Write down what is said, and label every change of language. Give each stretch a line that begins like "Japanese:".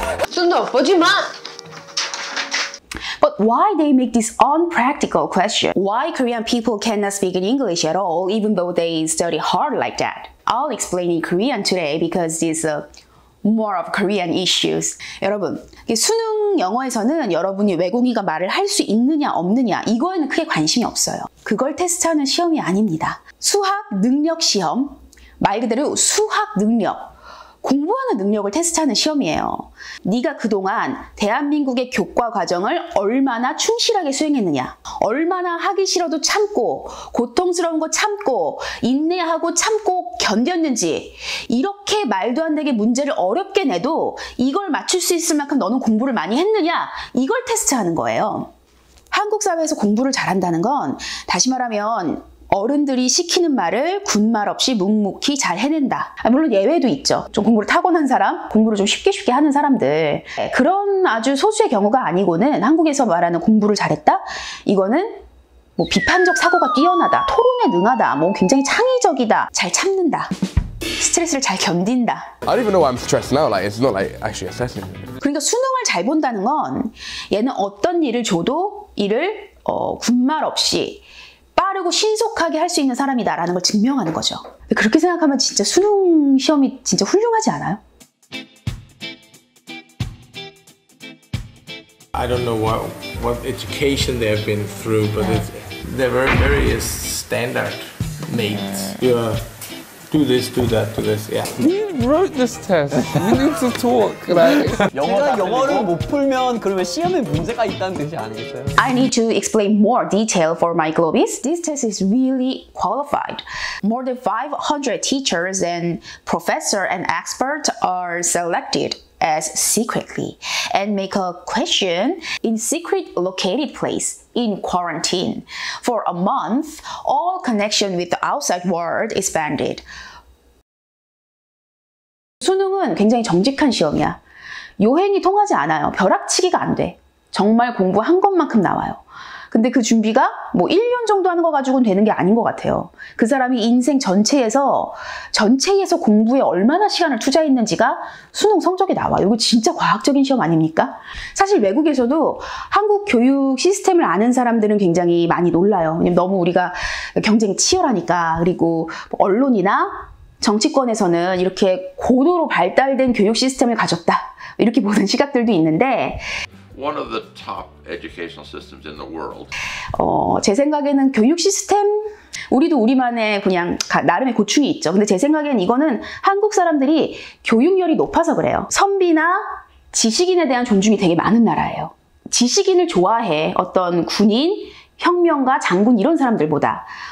Korean: 순도 보지 마!
English: But why they make this unpractical question? Why Korean people cannot speak in English at all even though they study hard like that? I'll explain in Korean today because it's more of Korean issues.
Korean: 여러분, 수능 영어에서는 여러분이 외국인과 말을 할 수 있느냐 없느냐 이거에는 크게 관심이 없어요. 그걸 테스트하는 시험이 아닙니다. 수학 능력 시험, 말 그대로 수학 능력, 공부하는 능력을 테스트하는 시험이에요. 네가 그동안 대한민국의 교과 과정을 얼마나 충실하게 수행했느냐, 얼마나 하기 싫어도 참고 고통스러운 거 참고 인내하고 참고 견뎠는지, 이렇게 말도 안 되게 문제를 어렵게 내도 이걸 맞출 수 있을 만큼 너는 공부를 많이 했느냐, 이걸 테스트하는 거예요. 한국 사회에서 공부를 잘한다는 건 다시 말하면 어른들이 시키는 말을 군말 없이 묵묵히 잘 해낸다. 물론 예외도 있죠. 좀 공부를 타고난 사람, 공부를 좀 쉽게 하는 사람들. 그런 아주 소수의 경우가 아니고는 한국에서 말하는 공부를 잘했다? 이거는 뭐 비판적 사고가 뛰어나다, 토론에 능하다, 뭐 굉장히 창의적이다, 잘 참는다, 스트레스를 잘 견딘다.
English: I don't even know why I'm stressed now. Like it's not like actually assessing.
Korean: 그러니까 수능을 잘 본다는 건 얘는 어떤 일을 줘도 이를 군말 없이 빠르고 신속하게 할 수 있는 사람이다라는 걸 증명하는 거죠. 그렇게 생각하면 진짜 수능 시험이 진짜 훌륭하지 않아요?
English: I don't know what education they've been through, but they're very standard mates. Do this, do that, do this. Yeah. You wrote this test. You need to talk. Like.
Korean: 제가 영어를 못 풀면 그러면 시험에 문제가 있다는 뜻이 아니겠어요?
English: I need to explain more detail for my Globies. This test is really qualified. More than 500 teachers and professors and experts are selected as secretly and make a question in secret located place in quarantine. For a month, all connection with the outside world is banned.
Korean: 수능은 굉장히 정직한 시험이야. 요행이 통하지 않아요. 벼락치기가 안 돼. 정말 공부한 것만큼 나와요. 근데 그 준비가 뭐 1년 정도 하는 거 가지고는 되는 게 아닌 것 같아요. 그 사람이 인생 전체에서 공부에 얼마나 시간을 투자했는지가 수능 성적에 나와요. 이거 진짜 과학적인 시험 아닙니까? 사실 외국에서도 한국 교육 시스템을 아는 사람들은 굉장히 많이 놀라요. 왜냐면 너무 우리가 경쟁이 치열하니까. 그리고 언론이나 정치권에서는 이렇게 고도로 발달된 교육 시스템을 가졌다. 이렇게 보는 시각들도 있는데
English: One of the top educational systems in the world.
Korean: 제 생각에는 교육 시스템, 우리도 우리만의 그냥 나름의 고충이 있죠. 근데 제 생각에는 이거는 한국 사람들이 교육열이 높아서 그래요. 선비나 지식인에 대한 존중이 되게 많은 나라예요. 지식인을 좋아해. 어떤 군인, 혁명가, 장군 이런 사람들보다.